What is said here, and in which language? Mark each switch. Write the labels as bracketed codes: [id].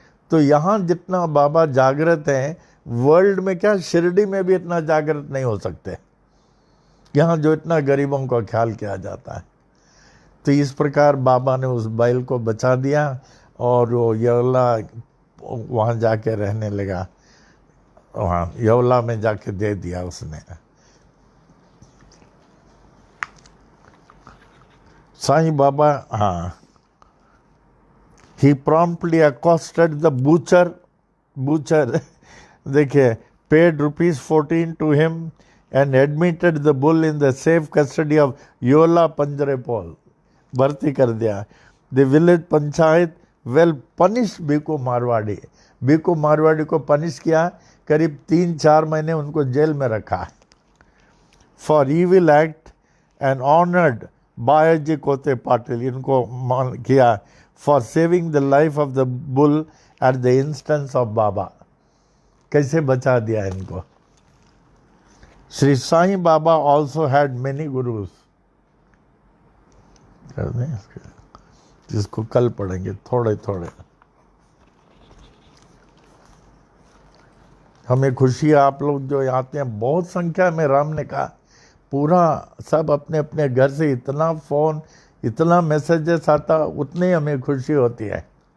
[hi] तो यहाँ जितना बाबा जागृत हैं, वर्ल्ड में क्या शिरडी में भी इतना जागृत नहीं हो सकते, यहाँ जो इतना गरीबों का ख्याल किया जाता है। तो इस प्रकार बाबा ने उस बैल को बचा दिया, और वो यवला वहाँ जाके रहने लगा, वहाँ यवला में जाके दे दिया उसने। [en] साईं बाबा, हाँ, he promptly accosted the butcher देखिए, paid ₹14 to him and admitted the bull in the safe custody of Yola Panjarepol, [hi] भर्ती कर दिया। [en] The village panchayat well punished [hi] बीको Marwari, बीको Marwari को पनिश किया, करीब 3-4 महीने उनको जेल में रखा। [en] For evil act and honored Bayaji Kote Patil, [hi] इनको मान किया [en] for saving the life of the bull at the instance of Baba. [hi] कैसे बचा दिया इनको। [en] Shri Sai Baba also had many gurus, [hi] जिसको कल पढ़ेंगे थोड़े थोड़े। हमें खुशी है आप लोग जो आते हैं, बहुत संख्या में। राम ने कहा पूरा सब अपने अपने घर से इतना फोन, इतना मैसेजेस आता, उतनी हमें खुशी होती है।